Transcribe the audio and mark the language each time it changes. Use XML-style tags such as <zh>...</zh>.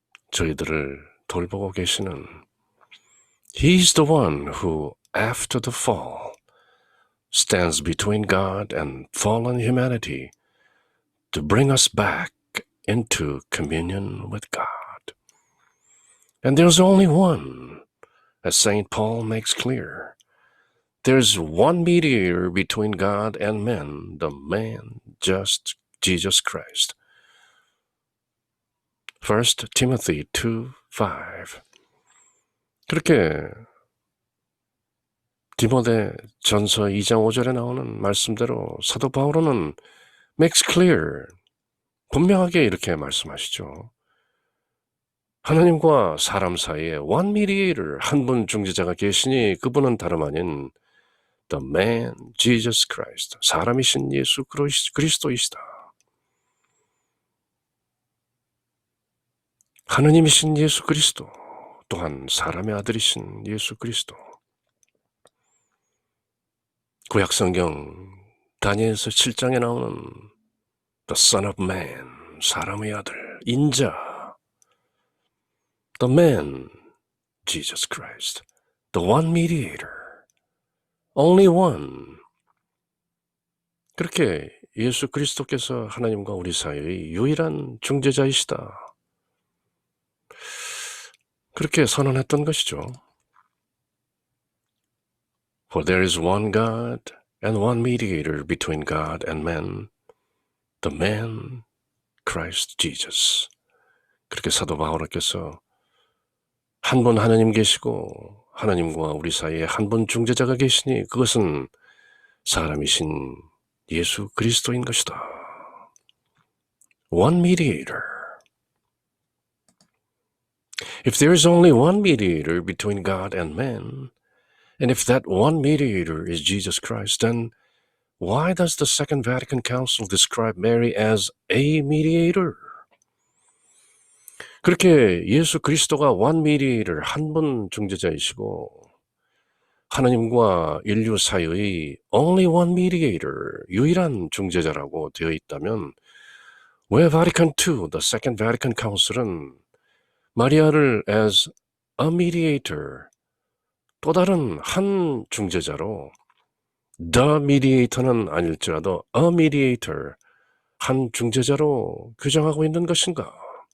<ko>저희들을 돌보고 계시는</ko> <en>He's the one who, after the fall, stands between God and fallen humanity to bring us back into communion with God. And there's only one, as St. Paul makes clear. There's one mediator between God and men, the man, just Jesus Christ. 1 Timothy 2:5.</en> <ko>그렇게 디모데 전서 2장 5절에 나오는 말씀대로 사도 바울은</ko> <en>makes clear,</en> <ko>분명하게 이렇게 말씀하시죠. 하나님과 사람 사이에</ko> <en>one mediator,</en> <ko>한 분 중재자가 계시니 그분은 다름 아닌</ko> <en>the man, Jesus Christ,</en> <ko>사람이신 예수 그리스도이시다. 하느님이신 예수 그리스도, 또한 사람의 아들이신 예수 그리스도. 구약성경 다니엘서 7장에 나오는</ko> <en>the Son of Man,</en> <ko>사람의 아들, 인자,</ko> <en>the man, Jesus Christ, the one mediator, only one.</en> <ko>그렇게 예수 그리스도께서 하나님과 우리 사이의 유일한 중재자이시다. 그렇게 선언했던 것이죠.</ko> <en>For there is one God and one mediator between God and men, the man, Christ Jesus.</en> <ko>그렇게 사도 바울께서 한 분 하나님 계시고 하나님과 우리 사이에 한 분 중재자가 계시니 그것은 사람이신 예수 그리스도인 것이다.</ko> <en>One mediator. If there is only one mediator between God and man, and if that one mediator is Jesus Christ, then why does the Second Vatican Council describe Mary as a mediator?</en> <ko>그렇게 예수 그리스도가</ko> <en>one mediator,</en> <ko>한 분 중재자이시고 하나님과 인류 사이의</ko> <en>only one mediator,</en> <ko>유일한 중재자라고 되어 있다면 왜 Vatican II,</ko> <en>the Second Vatican Council</en> <ko>은 마리아를</ko> <en>as a mediator,</en> <ko>또 다른 한 중재자로</ko> <en>the mediator</en> <ko>는 아닐지라도</ko> <en>a mediator,</en> <ko>한 중재자로 규정하고 있는 것인가?</ko>